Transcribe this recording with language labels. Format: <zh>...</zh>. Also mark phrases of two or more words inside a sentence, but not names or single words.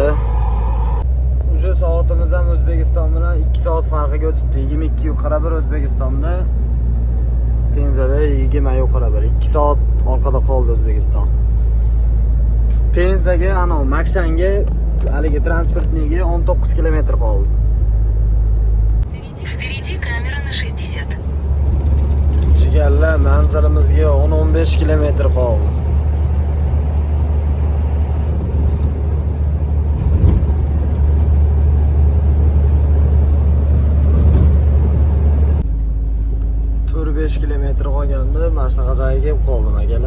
<uz>O'sha soatimiz ham O'zbekiston bilan 2 soat farqiga o'tibdi. 22:41 O'zbekistonda. Penzada 20:41. 2 soat orqada qoldi O'zbekiston. Penzaga, Makshanga, haligi transportniga 19 kilometr qoldi.</uz> <ru>Впереди камера на 60.</ru> <uz>Jigarlar, manzilimizga 10-15 kilometr qoldi. kilometr qolganda mana shunaqa joyga kelib qoldim akalar.</uz>